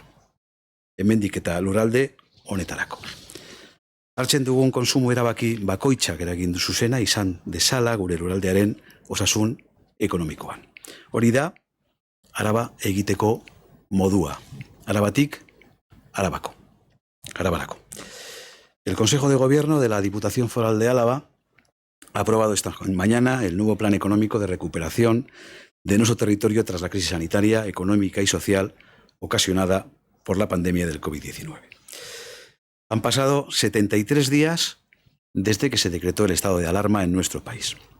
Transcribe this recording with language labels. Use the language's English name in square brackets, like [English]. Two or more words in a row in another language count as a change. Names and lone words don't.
[Basque] Hemendik eta lurralde honetarako. Hartzen dugun konsumo erabaki bakoitzak eragin du zuzena izan dezala gure lurraldearen osasun ekonomikoan. Hori da, Araba egiteko modua. Arabatik, Arabarako. [Spanish] El Consejo de Gobierno de la Diputación Foral de Álava ha aprobado esta mañana el nuevo Plan Económico de Recuperación de nuestro territorio tras la crisis sanitaria, económica y social ocasionada por la pandemia del COVID-19. Han pasado 73 días desde que se decretó el estado de alarma en nuestro país.